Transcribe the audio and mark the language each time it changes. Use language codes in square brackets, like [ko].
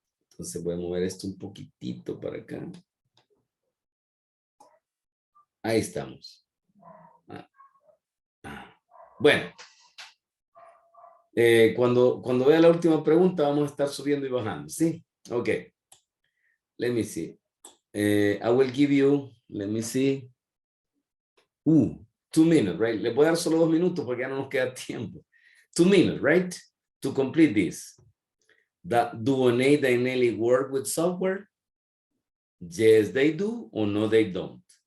[es] Entonces voy a mover esto un poquitito para acá. Ahí estamos. Bueno. Cuando vea la última pregunta, vamos a estar subiendo y bajando, ¿sí? [en] Ok. Let me see. I will give you, let me see. 2 minutes, right? [es] Le voy a dar solo 2 minutos porque ya no nos queda tiempo. [en] 2 minutes, right? To complete this. Do Oneida and Nelly work with software? Yes, they do, or no, they don't.